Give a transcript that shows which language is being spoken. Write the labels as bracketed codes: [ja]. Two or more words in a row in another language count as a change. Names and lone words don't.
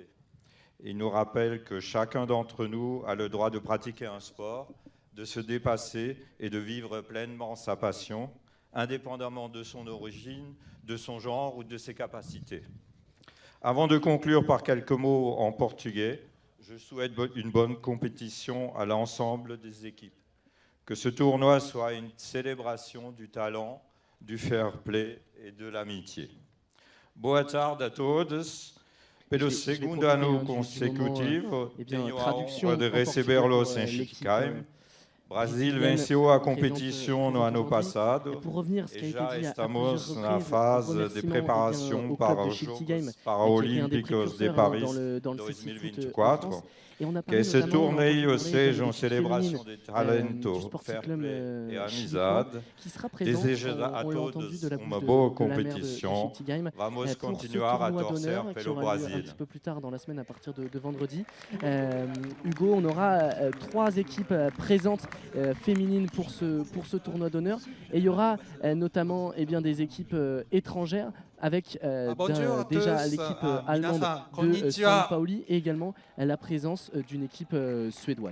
[fr] Il nous rappelle que chacun d'entre nous a le droit de pratiquer un sport, de se dépasser et de vivre pleinement sa passion, indépendamment de son origine, de son genre ou de ses capacités. Avant de conclure par quelques mots en portugais, je souhaite une bonne compétition à l'ensemble des équipes. Que ce tournoi soit une célébration du talent, du [en] fair play [fr] et de l'amitié. [pt] Boa tarde a todos. Pelo segundo ano consecutivo, tenho a honra de recebê-los em Schiltigheim. Brasil venceu a competition no ano passado [fr] pour revenir, ce qui a [pt] e [fr] été [pt] já [fr] dit [pt] estamos na [fr] à [pt] fase [fr] plusieurs [pt] de [fr] reprises, [pt] preparação para os Jogos Paralímpicos de Paris 2024. Que esse torneio seja uma celebração de talento, [en] fair play [pt] e amizade. Desejo a todos uma boa competição. Vamos continuar a torcer pelo Brasil. [fr] Un petit peu plus tard dans la semaine à partir de vendredi. Hugo, on aura 3 équipes présentes féminines pour ce tournoi d'honneur et il y aura notamment des équipes étrangères avec déjà l'équipe allemande de San Pauli et également la présence d'une équipe suédoise.